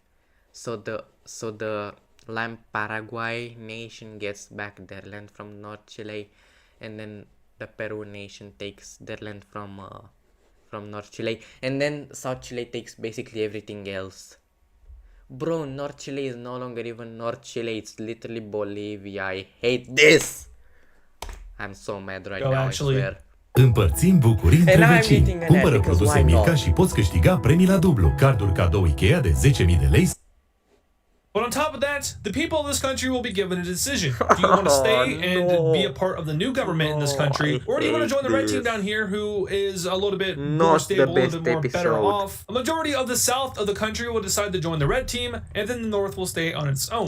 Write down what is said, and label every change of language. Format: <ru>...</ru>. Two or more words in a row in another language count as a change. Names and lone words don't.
<en>So the Lime Paraguay nation gets back their land from North Chile, and then the Peru nation takes their land from North Chile, and then South Chile takes basically everything else. Bro, North Chile is no longer even North Chile, it's literally Bolivia. I hate this. I'm so mad right now, actually. I swear.</en> <ro>Împărțim bucurii între vecini. Cumpără produse Milka și poți câștiga premii la dublu. Carduri cadou Ikea de 10.000 de lei.</ro> <en>But on top of that, the people of this country will be given a decision. Do you want to stay and be a part of the new government in this country, or do you want to join the red team down here, who is a little bit more stable, a little bit more better off? A majority of the south of the country will decide to join the red team, and then the north will stay on its own.</en>